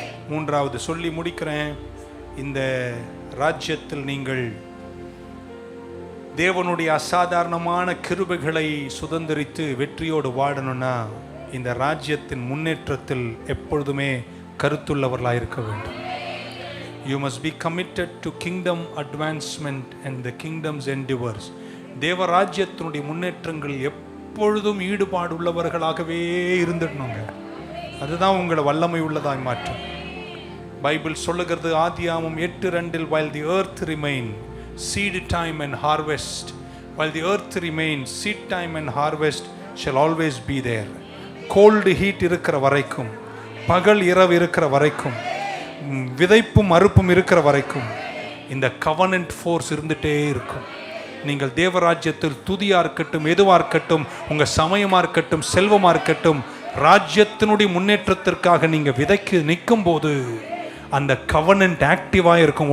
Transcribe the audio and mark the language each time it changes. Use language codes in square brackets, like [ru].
[ta] மூன்றாவது சொல்லி முடிக்கிறேன். இந்த ராஜ்யத்தில் நீங்கள் தேவனுடைய அசாதாரணமான கிருபைகளை சுதந்திரித்து வெற்றியோடு வாழணும்னா இந்த ராஜ்யத்தின் முன்னேற்றத்தில் எப்பொழுதுமே கருத்துள்ளவர்களாக இருக்க வேண்டும். [en] You must be committed to kingdom advancement and the kingdom's endeavors. [ta] தேவ ராஜ்யத்தினுடைய முன்னேற்றங்கள் எப்பொழுதும் ஈடுபாடு உள்ளவர்களாகவே இருந்துடணுங்க. அதுதான் உங்களை வல்லமை உள்ளதாய் மாற்றும். பைபிள் சொல்லுகிறது ஆதியாகமம் 8:2 [en] while the earth remain seed time and harvest, while the earth remains seed time and harvest shall always be there. [ta] cold heat இருக்கிற வரைக்கும், பகல் இரவு இருக்கிற வரைக்கும், விதைப்பும் அறுப்பும் இருக்கிற வரைக்கும் இந்த covenant force இருந்துட்டே இருக்கும். நீங்கள் தேவராஜ்யத்தில் துதியா இருக்கட்டும், எதுவா இருக்கட்டும், உங்க சமயமா இருக்கட்டும், செல்வமா இருக்கட்டும், ராஜ்யத்தினுடைய முன்னேற்றத்திற்காக நீங்க விதைக்கு நிற்கும் போது அந்த கவனன்ட் ஆக்டிவா இருக்கும்.